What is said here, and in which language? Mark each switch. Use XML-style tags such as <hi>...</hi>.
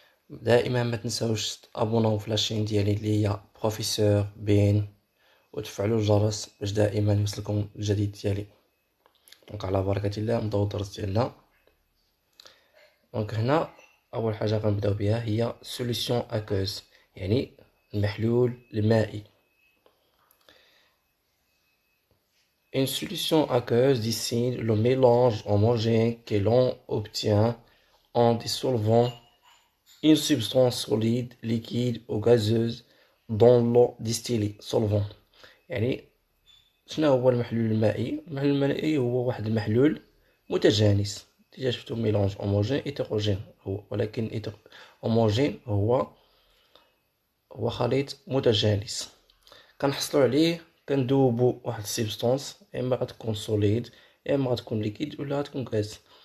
<ar>دائما ما تنساوش تابوناو في لاشين ديالي اللي هي بروفيسور بين، وتفعلوا الجرس باش دائما يوصلكم الجديد ديالي. دونك على بركة الله نبداو الدرس ديالنا. دونك هنا اول حاجه غنبداو بها هي</ar> <fr>سوليسيون اكوز،</fr> <ar>يعني المحلول المائي.</ar> <fr>Une solution aqueuse désigne le mélange homogène que l'on obtient en dissolvant une substance solide, liquide ou gazeuse dans l'eau distillée solvant.</fr> <ar>يعني شنو هو المحلول المائي؟ المحلول المائي هو واحد المحلول متجانس. ديجا شفتو</ar> <fr>ميلونج هوموجين هيتروجين</fr> <ar>هو، ولكن هوموجين هو خليط متجانس. كنحصلوا عليه كندوبو واحد السبستانس، يا اما غتكون سوليد يا اما غتكون ليكيد ولا غتكون غاز.</ar>